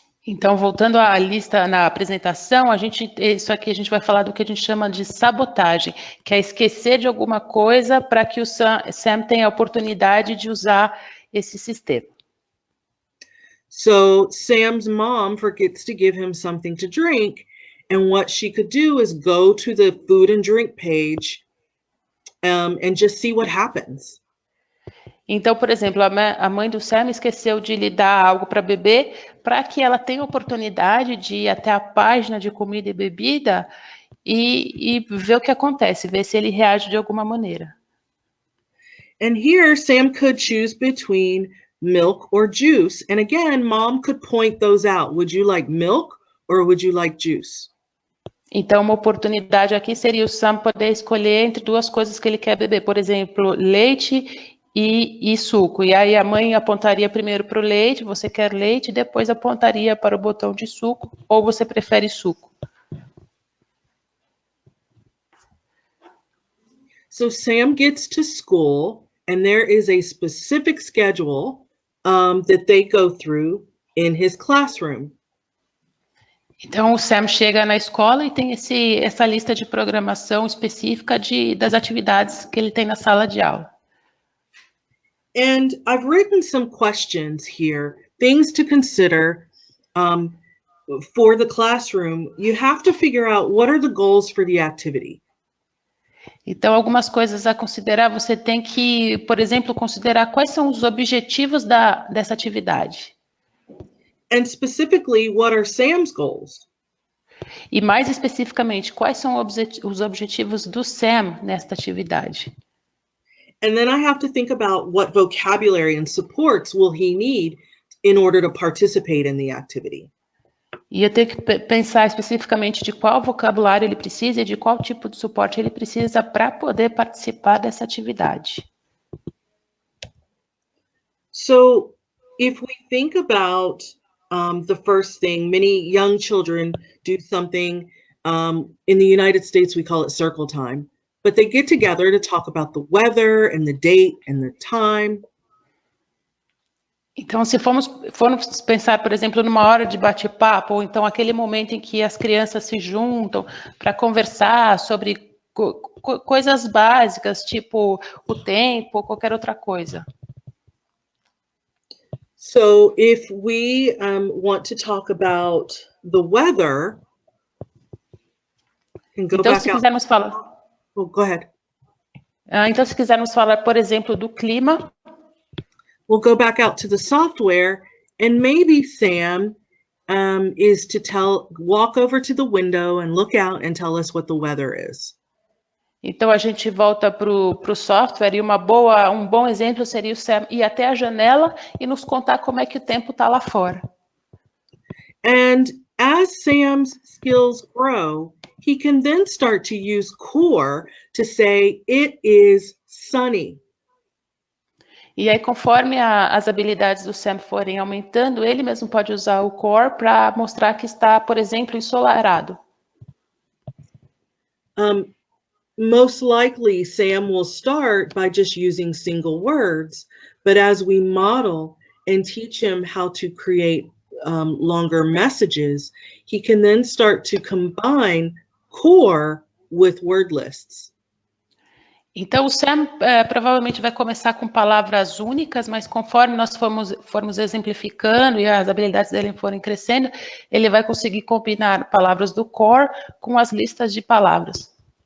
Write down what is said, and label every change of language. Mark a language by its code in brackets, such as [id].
[pt] Então, voltando à lista na apresentação, isso aqui a gente vai falar do que a gente chama de sabotagem, que é esquecer de alguma coisa para que o Sam tenha a oportunidade de usar esse sistema. [en] So Sam's mom forgets to give him something to drink, and what she could do is go to the food and drink page and just see what happens. [pt] Então, por exemplo, a mãe do Sam esqueceu de lhe dar algo para beber, para que ela tenha a oportunidade de ir até a página de comida e bebida e ver o que acontece, ver se ele reage de alguma maneira. [en] And here, Sam could choose between milk or juice. And again, mom could point those out. Would you like milk or would you like juice? [pt] Então, uma oportunidade aqui seria o Sam poder escolher entre duas coisas que ele quer beber. Por exemplo, leite e suco. E aí a mãe apontaria primeiro para o leite, você quer leite, e depois apontaria para o botão de suco, ou você prefere suco. [en] So Sam gets to school, and there is a specific schedule that they go through in his classroom. [pt] Então, o Sam chega na escola e tem essa lista de programação específica das atividades que ele tem na sala de aula. [en] And I've written some questions here, things to consider for the classroom. You have to figure out what are the goals for the activity. [pt] Então, algumas coisas a considerar, você tem que, por exemplo, considerar quais são os objetivos dessa atividade. [en] And specifically, what are Sam's goals? [pt] E mais especificamente, quais são os objetivos do Sam nesta atividade? [en] And then I have to think about what vocabulary and supports will he need in order to participate in the activity. [pt] E eu tenho que pensar especificamente de qual vocabulário ele precisa e de qual tipo de suporte ele precisa para poder participar dessa atividade. [en] So, if we think about the first thing, many young children do something. In the United States, we call it circle time. But they get together to talk about the weather and the date and the time. [pt] Então, se formos pensar, por exemplo, numa hora de bate-papo, ou então aquele momento em que as crianças se juntam para conversar sobre coisas básicas, tipo o tempo ou qualquer outra coisa. [en] So if we want to talk about the weather, and go [pt] então, [en] back [pt] se quisermos falar... [en] Oh, go ahead. [pt] Então, se quisermos falar, por exemplo, do clima, [en] we'll go back out to the software, and maybe Sam is to walk over to the window and look out and tell us what the weather is. [pt] Então, a gente volta para o software e um bom exemplo seria o Sam ir até a janela e nos contar como é que o tempo está lá fora. [en] And as Sam's skills grow, he can then start to use core to say, it is sunny. [pt] E aí, conforme as habilidades do Sam forem aumentando, ele mesmo pode usar o core para mostrar que está, por exemplo, ensolarado. [en] Most likely, Sam will start by just using single words, but as we model and teach him how to create longer messages, he can then start to combine core with word lists. [pt] Então, o Sam provavelmente vai começar com palavras únicas, mas conforme nós formos exemplificando e as habilidades dele forem crescendo, ele vai conseguir combinar palavras do core com as listas de palavras.